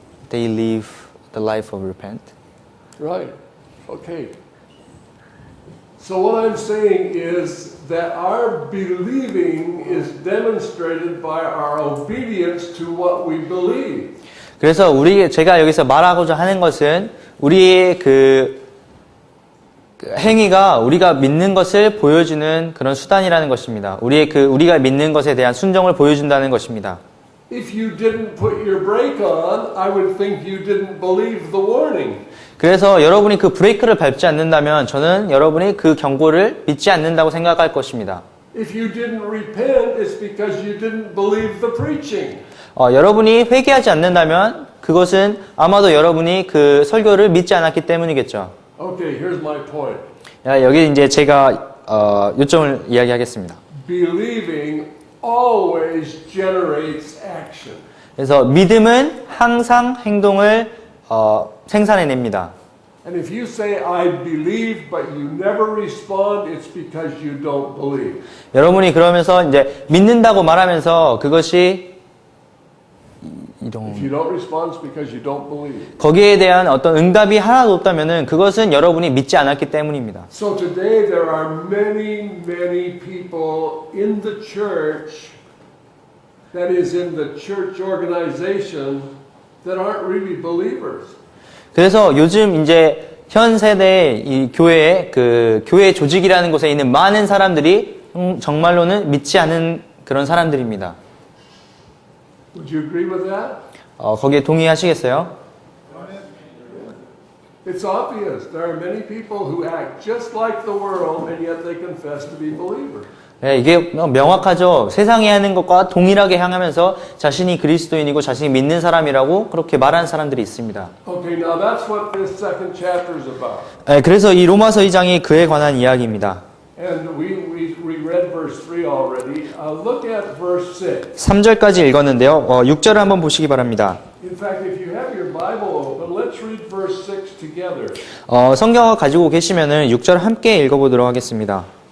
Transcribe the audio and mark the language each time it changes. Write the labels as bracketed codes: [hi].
[en] They live the life of repent. Right. Okay. So what I'm saying is that our believing is demonstrated by our obedience to what we believe. [ko] 그래서 제가 여기서 말하고자 하는 것은 우리의 그 행위가 우리가 믿는 것을 보여주는 그런 수단이라는 것입니다. 우리가 믿는 것에 대한 순종을 보여준다는 것입니다. [en] If you didn't put your brake on, I would think you didn't believe the warning. [ko] 그래서 여러분이 그 브레이크를 밟지 않는다면 저는 여러분이 그 경고를 믿지 않는다고 생각할 것입니다. [en] If you didn't repent, it's because you didn't believe the preaching. [ko] 여러분이 회개하지 않는다면 그것은 아마도 여러분이 그 설교를 믿지 않았기 때문이겠죠. [en] Okay, here's my point. [ko] 여기 이제 제가 요점을 이야기하겠습니다. [en] Believing always generates action. [ko] 그래서 믿음은 항상 행동을 생산해냅니다. [en] And if you say, I believe, but you never respond, it's because you don't believe. [ko] 여러분이 그러면서 이제 믿는다고 말하면서 그것이 [en] If you don't respond, it's because you don't believe. [ko] 거기에 대한 어떤 응답이 하나도 없다면은 그것은 여러분이 믿지 않았기 때문입니다. [en] So today there are many, many people in the church, that is in the church organization, that aren't really believers. [ko] 그래서 요즘 이제 현 세대 이 교회 그 교회 조직이라는 곳에 있는 많은 사람들이 정말로는 믿지 않은 그런 사람들입니다. [en] Would you agree with that? [ko] 거기에 동의하시겠어요? [en] It's obvious. There are many people who act just like the world and yet they confess to be believers. [ko] 네, 이게 명확하죠. 세상이 하는 것과 동일하게 향하면서 자신이 그리스도인이고 자신이 믿는 사람이라고 그렇게 말하는 사람들이 있습니다. [en] Okay, now that's what this second chapter is about. [ko] 네, 그래서 이 로마서 2장이 그에 관한 이야기입니다. [en] And we read verse 3 already. Look at verse 6. [ko] 3절까지 읽었는데요. 6절을 한번 보시기 바랍니다. [en] In fact, if you have your Bible open, let's read verse 6 together. [ko] 성경을 가지고 계시면은 6절 함께 읽어보도록 하겠습니다.